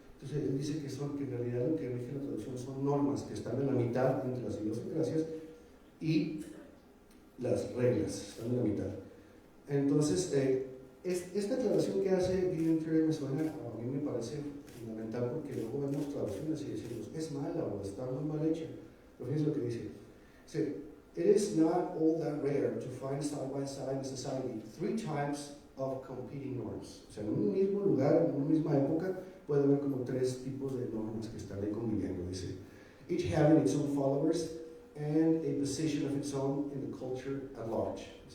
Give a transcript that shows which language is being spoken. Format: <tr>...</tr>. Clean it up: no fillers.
<es>Entonces él dice que en realidad lo que rige la traducción son normas que están en la mitad entre las idiosincrasias y las reglas, están en la mitad. Entonces, esta aclaración que hace Gideon Turley me suena, a mí me parece fundamental, porque luego vemos traducciones y decimos, es mala o está muy mal hecha. Pero fíjense lo que dice.</es> <en>It is not all that rare to find side by side in society three types of competing norms.</en> <es>O sea, en un mismo lugar, en una misma época, puede haber como tres tipos de normas que están ahí conviviendo.</es> <en>Dice, each having its own followers and a position of its own in the culture at large.</en>